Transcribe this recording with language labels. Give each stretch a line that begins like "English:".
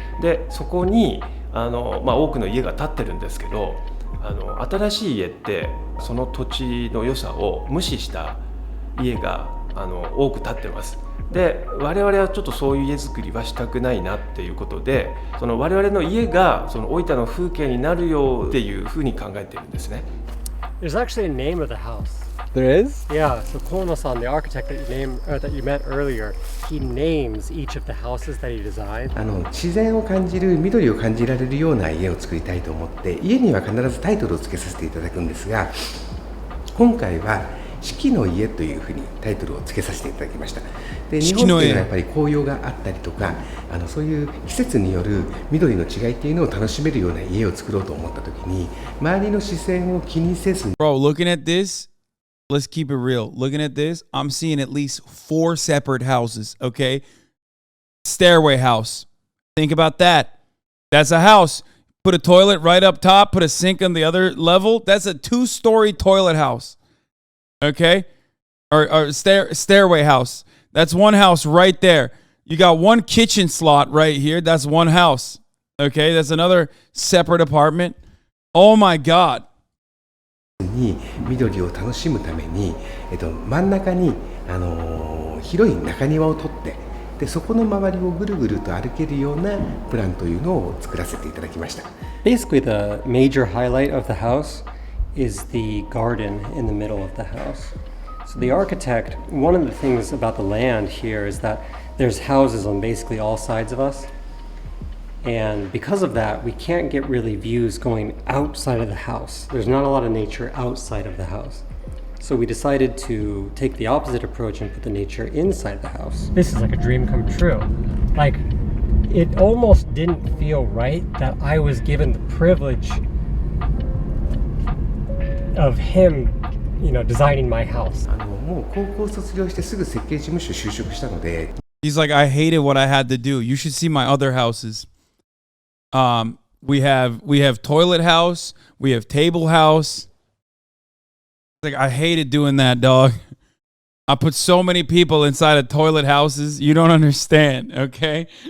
Japanese: でそこに多くの家が建ってるんですけど、新しい家ってその土地の良さを無視した家が多く建ってます。で我々はちょっとそういう家づくりはしたくないなっていうことで、その我々の家がその大分の風景になるよっていうふうに考えているんですね。
English: There's actually a name of the house. There is? Yeah, so Kono-san, the architect that you met earlier, he names each of the houses that he designed.
Japanese: 自然を感じる、緑を感じられるような家を作りたいと思って、家には必ずタイトルをつけさせていただくんですが、今回は四季の家というふうにタイトルをつけさせていただきました。で、日本っていうのはやっぱり紅葉があったりとか、そういう季節による緑の違いっていうのを楽しめるような家を作ろうと思った時に、周りの視線を気にせず。
English: Bro, looking at this, let's keep it real. Looking at this, I'm seeing at least 4 separate houses, okay? Stairway house. Think about that. That's a house. Put a toilet right up top, put a sink on the other level. That's a 2-story toilet house. Okay? Or stairway house. That's one house right there. You got one kitchen slot right here. That's one house. Okay? That's another separate apartment. Oh my God.
Japanese: に緑を楽しむために、真ん中に、広い中庭を取って、でそこの周りをぐるぐると歩けるようなプランというのを作らせていただきました。
English: Basically, the major highlight of the house is the garden in the middle of the house. So the architect, one of the things about the land here is that there's houses on basically all sides of us. And because of that, we can't get really views going outside of the house. There's not a lot of nature outside of the house. So we decided to take the opposite approach and put the nature inside the house. This is like a dream come true. Like, it almost didn't feel right that I was given the privilege of him, designing my house.
Japanese: もう高校卒業してすぐ設計事務所就職したので。
English: He's like, I hated what I had to do. You should see my other houses. We have toilet house. We have table house. Like, I hated doing that, dog. I put so many people inside of toilet houses. You don't understand, okay?